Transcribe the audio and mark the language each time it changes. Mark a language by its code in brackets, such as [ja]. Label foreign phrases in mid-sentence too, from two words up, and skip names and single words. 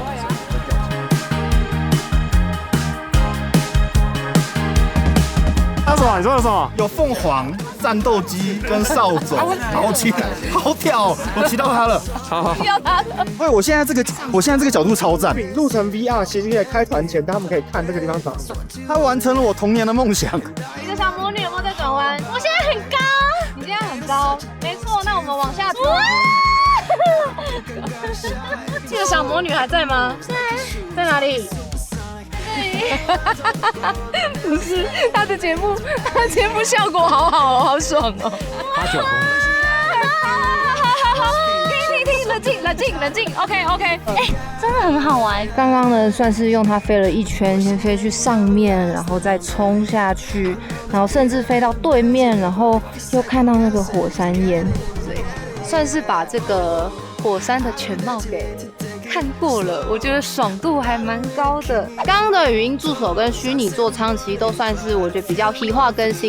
[zh] 那什麼？你說的什麼？有鳳凰、戰鬥機跟掃帚，好騎，好屌哦！我騎到它了，好。騎到它了。喂，我現在這個角度超讚。錄成 VR，其實可以開團前，他們可以看這個地方長什麼。它完成了我童年的夢想。你的小魔女有沒有在轉彎？我現在很高，你現在很高，沒錯。那我們往下走。這個小魔女還在嗎？在哪裡？不是，他的節目效果好好哦，好爽哦。 89公分。停，冷靜 ，OK。哎，真的很好玩。剛剛呢，算是用它飛了一圈，先飛去上面，然後再衝下去，然後甚至飛到對面，然後又看到那個火山煙，對，算是把這個火山的全貌給看過了，我覺得爽度還蠻高的。剛剛的語音助手跟虛擬座艙其實都算是我覺得比較皮化更新。